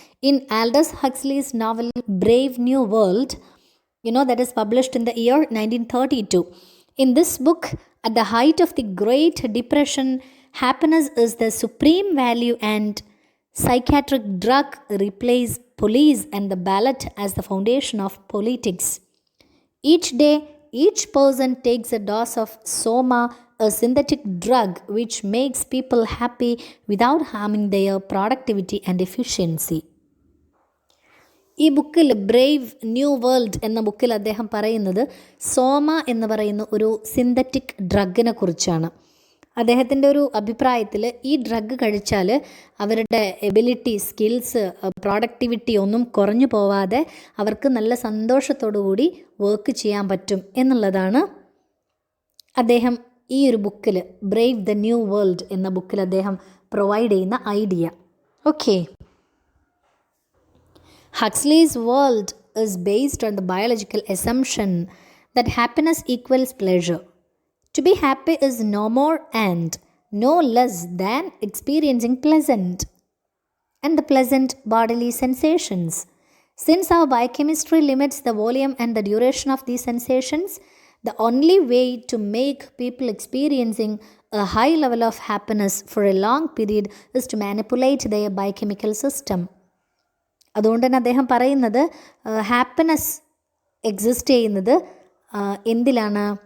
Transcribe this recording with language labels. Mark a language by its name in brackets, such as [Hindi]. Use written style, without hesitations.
[English] In Aldous Huxley's novel Brave New World, that is published in the year 1932. In this book, at the height of the Great Depression, happiness is the supreme value and psychiatric drug replace police and the ballot as the foundation of politics. Each day, each person takes a dose of Soma, a synthetic drug which makes people happy without harming their productivity and efficiency. [Malayalam] ഈ ബുക്കിൽ Brave new world എന്ന ബുക്കിൽ അദ്ദേഹം പറയുന്നത് സോമ എന്ന് പറയുന്ന ഒരു synthetic ഡ്രഗിനെ കുറിച്ചാണ്. അദ്ദേഹത്തിൻ്റെ ഒരു അഭിപ്രായത്തിൽ ഈ ഡ്രഗ് കഴിച്ചാൽ അവരുടെ എബിലിറ്റി, സ്കിൽസ്, പ്രോഡക്റ്റിവിറ്റി ഒന്നും കുറഞ്ഞു പോവാതെ അവർക്ക് നല്ല സന്തോഷത്തോടു കൂടി വർക്ക് ചെയ്യാൻ പറ്റും എന്നുള്ളതാണ് അദ്ദേഹം ഈ ഒരു ബുക്കിൽ ബ്രേവ് ദ ന്യൂ വേൾഡ് എന്ന ബുക്കിൽ അദ്ദേഹം പ്രൊവൈഡ് ചെയ്യുന്ന idea. [English] Okay, Huxley's world is based on the biological assumption that happiness equals pleasure. To be happy is no more and no less than experiencing pleasant and the pleasant bodily sensations. Since our biochemistry limits the volume and the duration of these sensations, the only way to make people experiencing a high level of happiness for a long period is to manipulate their biochemical system. [Malayalam] അതുകൊണ്ട് തന്നെ അദ്ദേഹം പറയുന്നത് happiness exist ചെയ്യുന്നത് എന്തിലാണ്?